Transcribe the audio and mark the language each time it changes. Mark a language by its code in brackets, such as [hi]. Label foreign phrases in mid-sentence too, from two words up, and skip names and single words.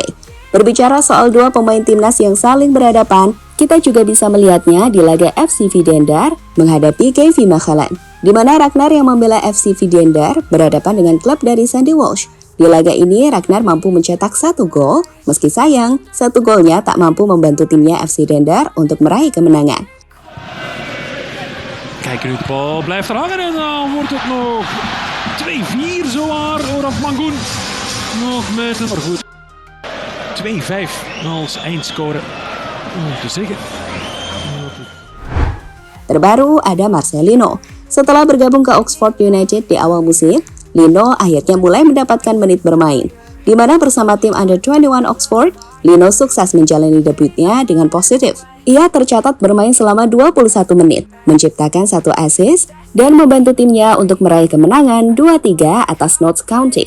[id] Berbicara soal dua pemain timnas yang saling berhadapan, kita juga bisa melihatnya di laga FC Videndar menghadapi KV Mechelen, di mana Ragnar yang membela FC Videndar berhadapan dengan klub dari Sandy Walsh. Di laga ini, Ragnar mampu mencetak 1 gol, meski sayang, 1 golnya tak mampu membantu timnya FC Videndar untuk meraih kemenangan. [nl] Kijk nu, de bal blijft er hangen en dan wordt het nog 2-4 zowaar. Oraf Mangoen nog met een maar goed. 2-5 als eindscore. Te zeggen. [id] Terbaru ada Marcelino. Setelah bergabung ke Oxford United di awal musim, Lino akhirnya mulai mendapatkan menit bermain. Di mana bersama tim Under-21 Oxford, Lino sukses menjalani debutnya dengan positif. Ia tercatat bermain selama 21 menit, menciptakan 1 assist, dan membantu timnya untuk meraih kemenangan 2-3 atas Notts County.